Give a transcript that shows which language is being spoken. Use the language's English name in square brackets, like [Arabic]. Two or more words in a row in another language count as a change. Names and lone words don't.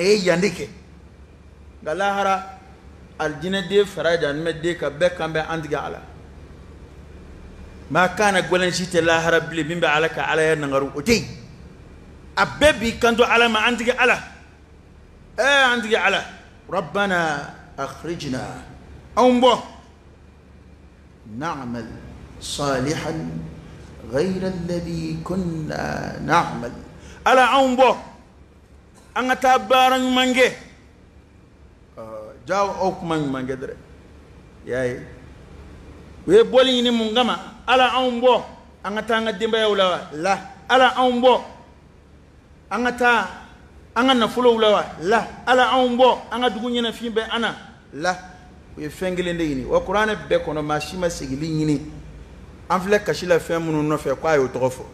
[Bambara] ye yan de kɛ nka lahara alijinɛden fara jahanamaden kan bɛɛ kan bɛ an tigi ala maa kana gɔlɛnsi tɛ lahara bilen min bɛ ala ka ala ya nangaru o tɛ yen a bɛɛ b'i kanto ala ma an tigi ala an tigi ala [Arabic] ربنا أخرجنا [Bambara] anw bɔ [Arabic] نعمل صالحا غير الذي كنا نعمل [Bambara] ala anw bɔ an ka taa baara ɲuman kɛ jawo aw kuma ɲuman kɛ dɛrɛ y'a ye u ye bɔli ɲini mun kama ala anw bɔ an ka taa an ka denbayaw la ala anw bɔ an ka taa an ka nafolow la ala anw bɔ an ka dugu ɲɛnafin bɛ an na u ye fɛn kelen de ɲini wa kuranɛ bɛɛ kɔnɔ maa si ma segili ɲini an filɛ kasi la fɛn minnu nɔfɛ k'a y'o tɔgɔ fɔ